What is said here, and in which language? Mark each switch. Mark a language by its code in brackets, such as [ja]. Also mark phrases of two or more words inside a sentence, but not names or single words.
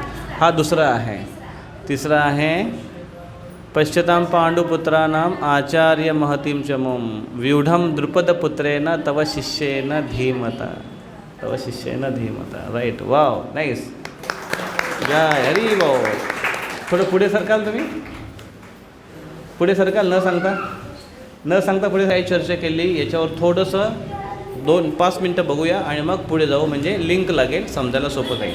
[mr] हा दुसरा आहे। तिसरा आहे [sa] पश्यतां पांडुपुत्राणाम आचार्य महतीं च मुं व्यूढ़ं द्रुपदपुत्रेण तव शिष्येन धीमता। [en] right, wow, nice, [mr] जय हरी बोल। थोडं पुढे सरकाल तुम्ही, पुढे सरकाल, न सांगता पुढे काही चर्चा केली याच्यावर थोडंसं 2-5 मिनटं बघूया आणि मग पुढे जाऊ, म्हणजे लिंक लागेल, समजायला सोपं जाईल।